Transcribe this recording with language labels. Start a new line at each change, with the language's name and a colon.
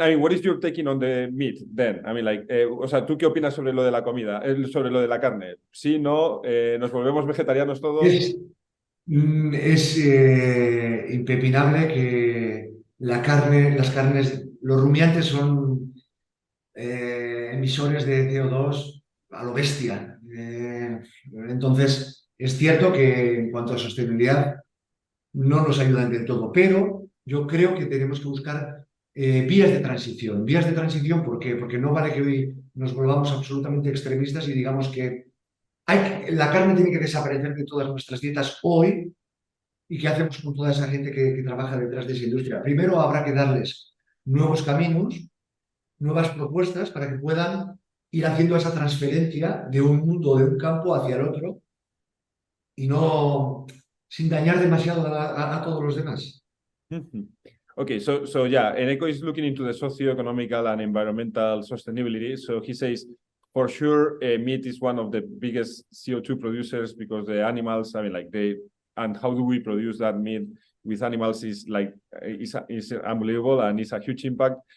English: I mean, what is your taking on the meat then? I mean, like,
Spanish: o sea, ¿tú qué opinas sobre lo de la comida, sobre lo de la carne? Sí, no, nos volvemos vegetarianos todos. Es impepinable que las carnes, los rumiantes son emisores de CO2 a lo bestia. Entonces, es cierto que en cuanto a sostenibilidad no nos ayudan del todo, pero yo creo que tenemos que buscar vías de transición. Vías de transición, ¿por qué? Porque no vale que hoy nos volvamos absolutamente extremistas y digamos que la carne tiene que desaparecer de todas nuestras dietas hoy. ¿Y qué hacemos con toda esa gente que trabaja detrás de esa industria? Primero habrá que darles nuevos caminos, nuevas propuestas para que puedan ir haciendo esa transferencia de un mundo, de un campo hacia el otro y no sin dañar demasiado a todos los demás.
English: Okay, so yeah, Eneko is looking into the socio-economical and environmental sustainability. So he says, for sure, meat is one of the biggest CO2 producers because the animals, I mean, like and how do we produce that meat with animals is like is unbelievable and it's a huge impact.